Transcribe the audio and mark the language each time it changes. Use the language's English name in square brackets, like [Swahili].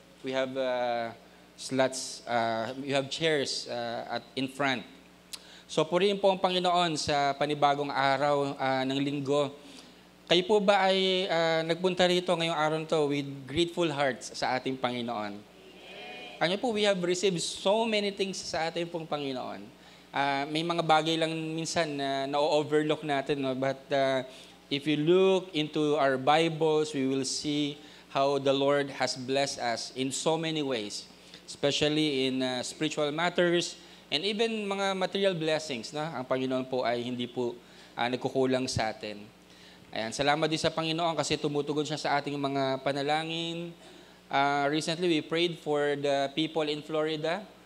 [English] We have slots, we have chairs in front. [Filipino] So purihin po ang Panginoon sa panibagong araw ng linggo. Kayo po ba ay nagpunta rito ngayong araw [English] to with grateful hearts [Filipino] sa ating Panginoon? [English] Ano po, we have received so many things [Filipino] sa ating pong Panginoon. May mga bagay lang minsan na na-overlook natin, no? [English] But if you look into our Bibles, we will see how the Lord has blessed us in so many ways, especially in spiritual matters and even mga material blessings. No? [Filipino] Ang Panginoon po ay hindi po nagkukulang sa atin. Ayan, salamat din sa Panginoon kasi tumutugon siya sa ating mga panalangin. [English] Recently, we prayed for the people in Florida.